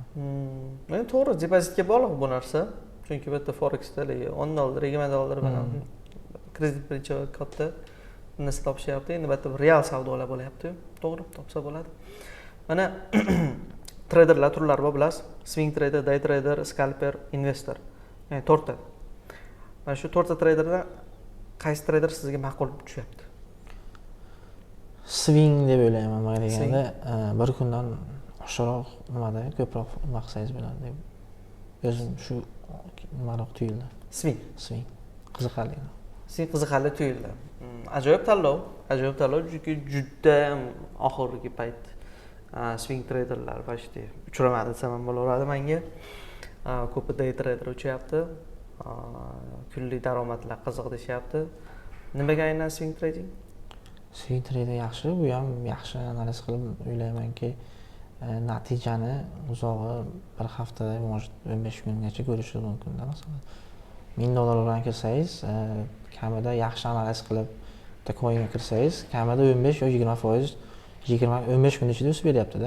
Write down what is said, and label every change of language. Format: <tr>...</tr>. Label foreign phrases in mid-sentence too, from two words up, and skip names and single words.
<uz>Men to'g'ri, depozitga bog'liq bu narsa. Chunki bitta Forexda $10, $20 bilan kredit birinchi katta narsa topishyapti. Endi bitta real savdolar bo'lyapti. To'g'ri, topsa bo'ladi. Mana traderlar turlari bor, bilasiz.</uz> <en>Swing trader, day trader, scalper, investor.</en> <uz>Ya'ni 4 ta. Mana shu 4 ta traderdan qaysi trader sizga ma'qul tushyapti? swing deb o'ylayman nima deganda bir kundan oshiqroq nimada ko'proq nima qilsangiz bo'ladi deb o'zim shu nimaroq tuyuldi. Swing qiziqarli. Swing qiziqarli tuyuldi. Ajoyib tanlov chunki juda ham oxirgi payt swing treyderlar почти uchramadi desam ham bo'laveradi menga. Ko'p</uz> <en>day trader</en> <uz>uchyapti. Kunlik daromadlar qiziq deyapti. Nimaga aynan</uz> <en>swing trading? Swing trader</en> <uz>yaxshi, bu ham yaxshi analiz qilib o'ylaymanki, natijani uzog'i bir haftada, может 15 kungacha ko'rishingiz mumkin. Masalan, $1000 bilan kirsangiz, kamida yaxshi analiz qilib bitta coinga kirsangiz, kamida 15 yoki 20% 15 kun ichida o'sib beryapti-da.</uz>